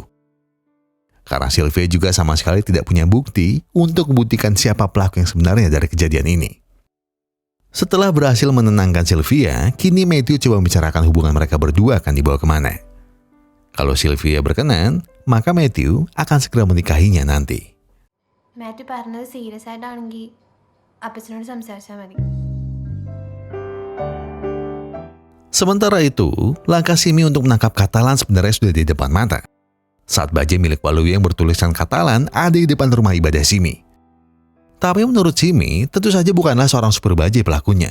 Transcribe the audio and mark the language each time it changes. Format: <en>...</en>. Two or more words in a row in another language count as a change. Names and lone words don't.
<id>Karena Sylvia juga sama sekali tidak punya bukti untuk membuktikan siapa pelaku yang sebenarnya dari kejadian ini. Setelah berhasil menenangkan Sylvia, kini Matthew coba membicarakan hubungan mereka berdua akan dibawa kemana. Kalau Sylvia berkenan, maka Matthew akan segera menikahinya nanti.</id> <ml>മാത്യു പറഞ്ഞത് സീരിയസ് ആയിട്ടാണെങ്കിൽ അപ്പച്ചനോട് സംസാരിച്ചാൽ മതി.</ml> <id>Sementara itu, langkah Simi untuk menangkap Katalan sebenarnya sudah di depan mata. Saat bajai milik Waluyo yang bertuliskan Katalan ada di depan rumah ibadah Simi. Tapi menurut Simi, tentu saja bukanlah seorang supir bajai pelakunya.</id>